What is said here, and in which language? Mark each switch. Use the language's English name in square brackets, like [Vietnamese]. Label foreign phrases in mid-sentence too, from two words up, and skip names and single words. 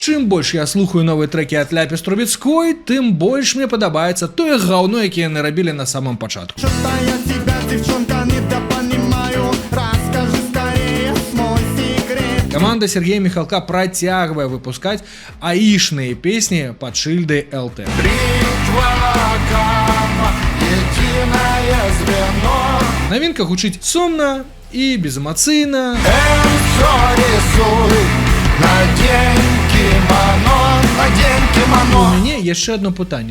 [Belarusian] Чым больш я слухаю новыя трэкі ад Ляпіс Трубецкой, тым больш мне падабаецца тое гаўно, якія яны рабілі на самым пачатку. [Russian] Что-то я тебя, девчонка, недопонимаю. Расскажи скорее свой секрет. [Belarusian] Каманда Сергея Михалка працягвае выпускаць аішныя песні пад шыльдай ЛТ. Навінка гучыць сумна і безэмацыйна. У мяне яшчэ одно пытанне.